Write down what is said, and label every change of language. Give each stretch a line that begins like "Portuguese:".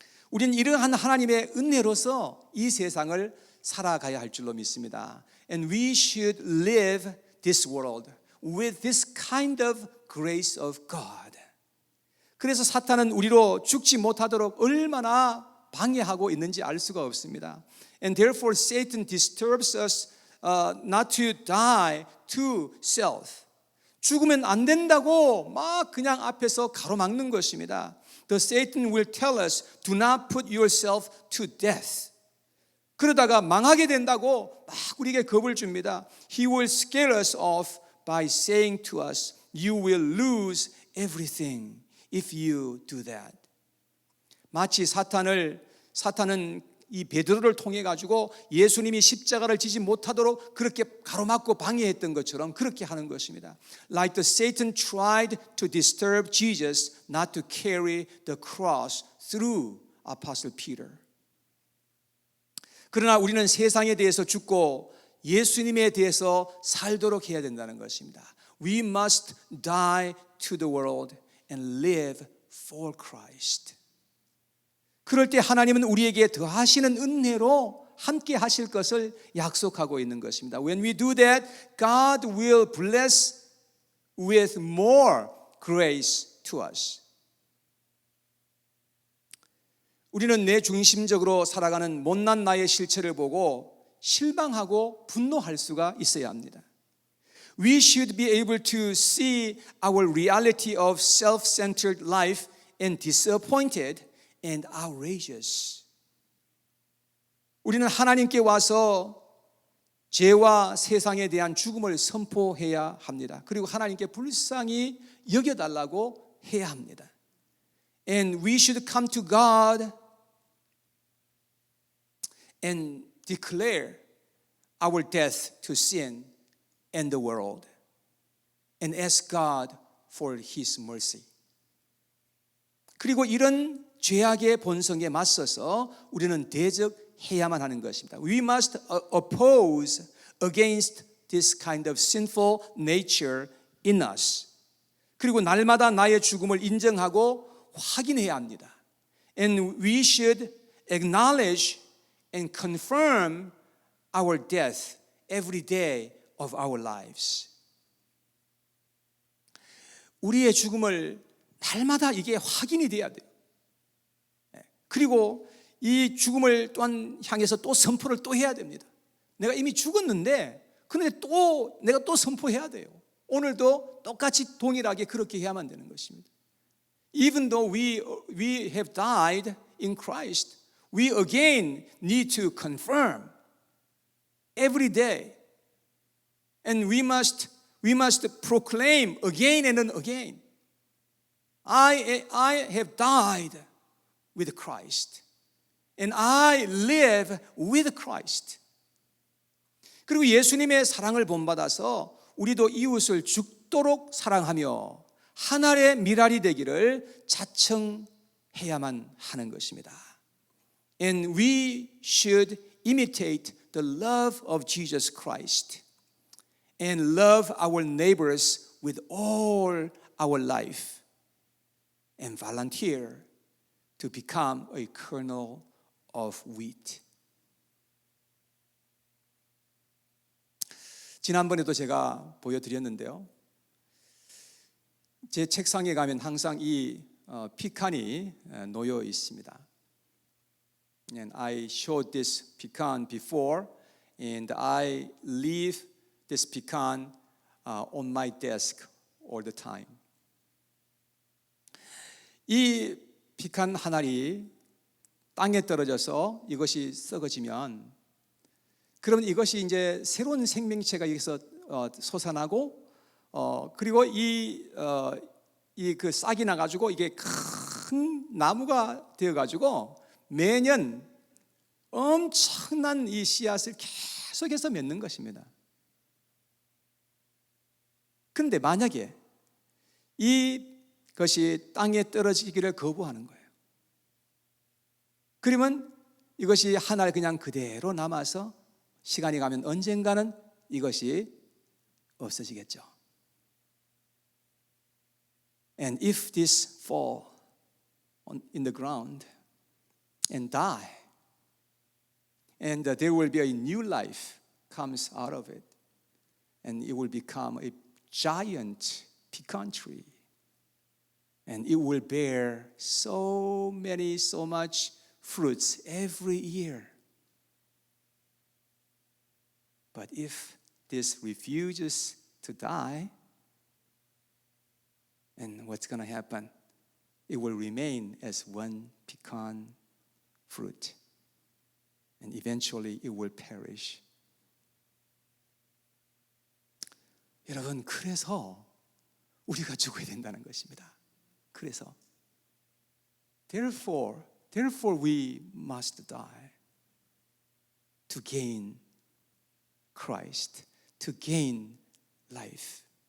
Korean: 우리는 이러한 하나님의 은혜로서 이 세상을 살아가야 할 줄로 믿습니다.
English: And we should live this world with this kind of grace of God.
Korean: 그래서 사탄은 우리로 죽지 못하도록 얼마나 방해하고 있는지 알 수가 없습니다.
English: And therefore Satan disturbs us not to die to self.
Korean: 죽으면 안 된다고 막 그냥 앞에서 가로막는 것입니다.
English: The Satan will tell us, do not put yourself to death.
Korean: 그러다가 망하게 된다고 막 우리에게 겁을 줍니다.
English: He will scare us off by saying to us, you will lose everything if you do that.
Korean: 마치 사탄은 이 베드로를 통해 가지고 예수님이 십자가를 지지 못하도록 그렇게 가로막고 방해했던 것처럼 그렇게 하는 것입니다.
English: Like the Satan tried to disturb Jesus not to carry the cross through Apostle Peter.
Korean: 그러나 우리는 세상에 대해서 죽고 예수님에 대해서 살도록 해야 된다는 것입니다.
English: We must die to the world and live for Christ.
Korean: 그럴 때 하나님은 우리에게 더하시는 은혜로 함께 하실 것을 약속하고 있는 것입니다.
English: When we do that, God will bless with more grace to us.
Korean: 우리는 내 중심적으로 살아가는 못난 나의 실체를 보고 실망하고 분노할 수가 있어야 합니다.
English: We should be able to see our reality of self-centered life and disappointed and outrageous.
Korean: 우리는 하나님께 와서 죄와 세상에 대한 죽음을 선포해야 합니다. 그리고 하나님께 불쌍히 여겨달라고 해야 합니다.
English: And we should come to God and declare our death to sin and the world and ask God for His mercy.
Korean: 그리고 이런 죄악의 본성에 맞서서 우리는 대적해야만 하는 것입니다.
English: We must oppose against this kind of sinful nature in us.
Korean: 그리고 날마다 나의 죽음을 인정하고 확인해야 합니다.
English: And we should acknowledge and confirm our death every day of our lives.
Korean: 우리의 죽음을 날마다 이게 확인이 돼야 돼요. 그리고 이 죽음을 또한 향해서 또 선포를 또 해야 됩니다. 내가 이미 죽었는데 그런데 또 내가 또 선포해야 돼요. 오늘도 똑같이 동일하게 그렇게 해야만 되는 것입니다.
English: Even though we have died in Christ, we again need to confirm every day. And we must proclaim again and again. I have died with Christ. And I live with Christ.
Korean: 그리고 예수님의 사랑을 본받아서 우리도 이웃을 죽도록 사랑하며 하나의 미랄이 되기를 자청해야만 하는 것입니다.
English: And we should imitate the love of Jesus Christ and love our neighbors with all our life and volunteer to become a kernel of wheat.
Korean: 지난번에도 제가 보여드렸는데요. 제 책상에 가면 항상 이 피칸이 놓여 있습니다.
English: And I showed this pecan before, and I leave this pecan on my desk all the time.
Korean: 이 피칸 한 알이 땅에 떨어져서 이것이 썩어지면, 그러면 이것이 이제 새로운 생명체가 여기서 솟아나고, 그리고 이 그 싹이 나가지고 이게 큰 나무가 되어가지고 매년 엄청난 이 씨앗을 계속해서 맺는 것입니다. 그런데 만약에 이것이 땅에 떨어지기를 거부하는 거예요. 그러면 이것이 하나 그냥 그대로 남아서 시간이 가면 언젠가는 이것이 없어지겠죠.
English: And if this fall in the ground and die, and there will be a new life comes out of it, and it will become a giant pecan tree, and it will bear so much fruits every year. But if this refuses to die, and what's going to happen? It will remain as one pecan fruit, and eventually it will perish.
Korean: 여러분, 그래서 우리가 죽어야 된다는 것입니다. 그래서
English: Therefore we must die to gain Christ, to gain life.